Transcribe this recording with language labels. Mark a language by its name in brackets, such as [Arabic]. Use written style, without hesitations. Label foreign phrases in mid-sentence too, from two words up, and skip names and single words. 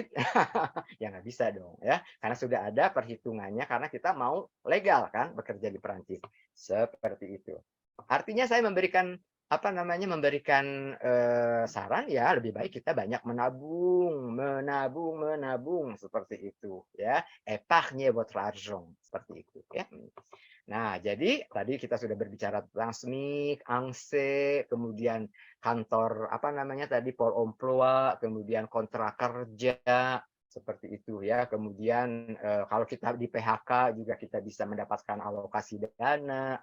[Indonesian] Ya nggak bisa dong ya, karena sudah ada perhitungannya karena kita mau legal kan bekerja di Perancis. Seperti itu. Artinya saya memberikan saran ya lebih baik kita banyak menabung seperti itu ya. [French] Épargnez votre argent [Indonesian] seperti itu ya. Nah, jadi tadi kita sudah berbicara tentang SMIK, ANSE, kemudian kantor tadi Pol Emploi, kemudian kontrak kerja seperti itu ya. Kemudian kalau kita di PHK juga kita bisa mendapatkan alokasi dana.